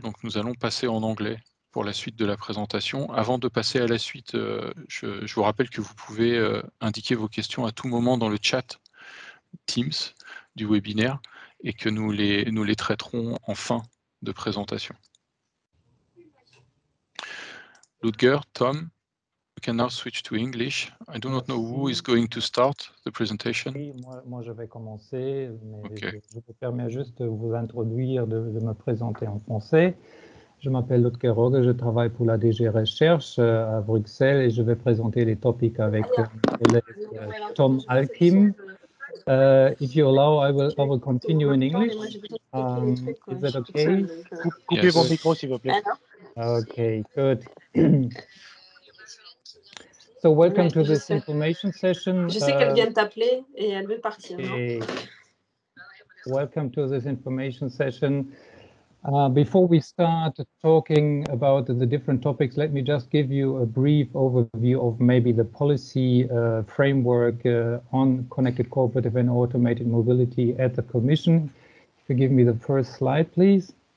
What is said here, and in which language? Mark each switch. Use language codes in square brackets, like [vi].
[fr] Donc nous allons passer en anglais pour la suite de la présentation. Avant de passer à la suite, je vous rappelle que vous pouvez indiquer vos questions à tout moment dans le chat Teams du webinaire et que nous les traiterons en fin de présentation. [en] Ludger, Tom, you can now switch to English. I do not know who is going to start the presentation. [fr] Oui, moi je vais commencer, mais [en] Okay. [fr] je me permets juste de vous introduire, de me présenter en français. Je m'appelle Ludger Rogge, je travaille pour la DG Recherche à Bruxelles et je vais présenter les topics avec mon collègue Tom Alkim. [en] If you allow, I will continue in English. Is that okay? [fr] Coupez vos micros, s'il vous plaît. [en] Okay, good. So welcome to this information session. [fr] Je sais qu'elle vient de t'appeler et elle veut partir. [en] Okay. Welcome to this information session. Before we start talking about the different topics, let me just give you a brief overview of maybe the policy framework on connected, cooperative and automated mobility at the Commission. If you give me the first slide, please.